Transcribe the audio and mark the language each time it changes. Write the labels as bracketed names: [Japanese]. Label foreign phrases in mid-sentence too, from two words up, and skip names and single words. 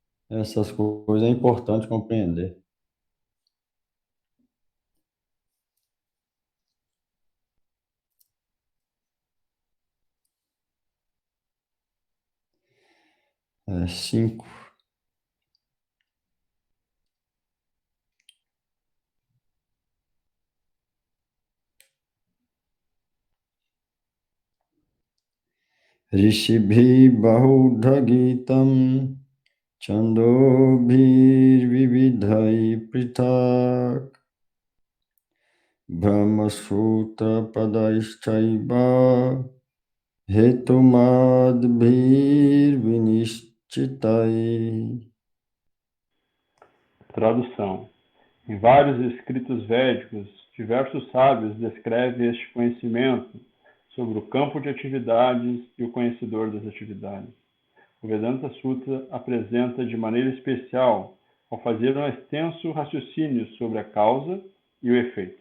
[Portuguese] Essas coisas é importante compreender. É, 5. [Sanskrit] ऋषिभिः बहुधा गीतं छन्दोभिः विविधैः पृथक् ब्रह्मसूत्रपदैः च एव हेतुमद्भिः विनिश्चितैः. [Portuguese] Tradução. Em vários escritos védicos, diversos sábios descrevem este conhecimento sobre o campo de atividades e o conhecedor das atividades. O Vedanta Sutra apresenta de maneira especial ao fazer um extenso raciocínio sobre a causa e o efeito.